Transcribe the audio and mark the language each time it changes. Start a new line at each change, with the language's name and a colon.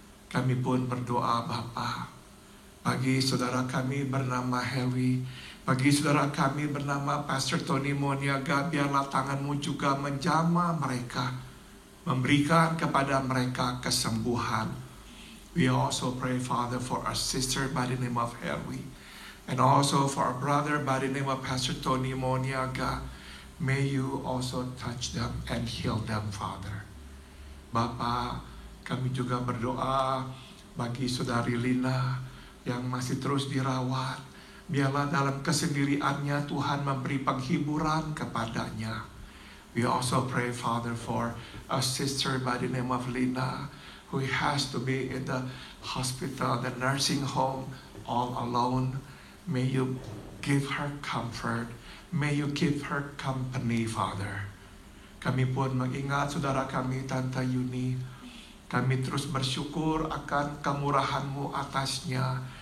Indonesian: Kami pun berdoa, Bapa, bagi saudara kami bernama Harry, bagi saudara kami bernama Pastor Tony Moniaga, biarlah tangan-Mu juga menjamah mereka, memberikan kepada mereka kesembuhan.
English: We also pray, Father, for our sister by the name of Harry, and also for our brother by the name of Pastor Tony Moniaga. May you also touch them and heal them, Father.
Indonesian: Bapa, kami juga berdoa bagi saudari Lina yang masih terus dirawat. Biarlah dalam kesendiriannya Tuhan memberi penghiburan kepadanya.
English: We also pray, Father, for a sister by the name of Lina, who has to be in the hospital, the nursing home, all alone. May you give her comfort. May you keep her company, Father.
Indonesian: Kami pun mengingat saudara kami, Tante Yuni. Kami terus bersyukur akan kemurahan-Mu atasnya.